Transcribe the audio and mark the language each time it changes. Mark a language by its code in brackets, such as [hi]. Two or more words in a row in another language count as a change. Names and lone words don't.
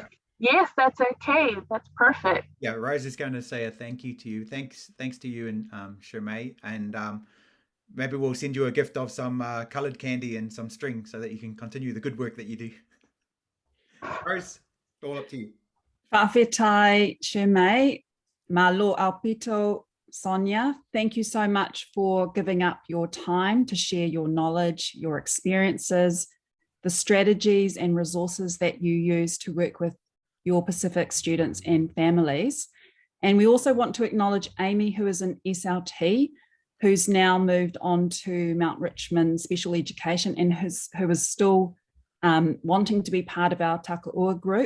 [en] Yes, that's okay. That's perfect. Yeah, Rose is going to say a thank you to you. Thanks to you and Chermei, and maybe we'll send you a gift of some coloured candy and some string so that you can continue the good work that you do. Rose, all up to you. Whawhetai Chermei, [sm] malo aupito [en] Sonia, thank you so much for giving up your time to share your knowledge, your experiences, the strategies and resources that you use to work with your Pacific students and families. And we also want to acknowledge Amy, who is an SLT, who's now moved on to Mount Richmond Special Education and who is still wanting to be part of our Takaua group.